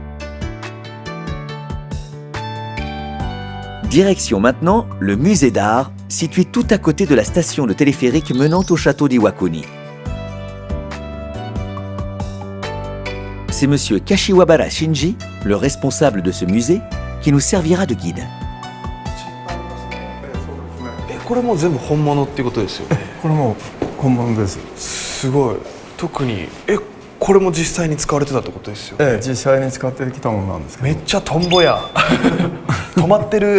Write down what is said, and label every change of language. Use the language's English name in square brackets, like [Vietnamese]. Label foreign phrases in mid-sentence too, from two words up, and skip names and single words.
[French] Direction maintenant le musée d'art, situé tout à côté de la station de téléphérique menant au château d'Iwakuni. C'est monsieur Kashiwabara Shinji, le responsable de ce musée, qui nous servira de guide. [Japanese] これも全部本物っていうことですよね。これも本物です。すごい。特にこれも実際に使われてたってことですよね。実際に使ってきたものなんですけど。めっちゃトンボや。止まってる。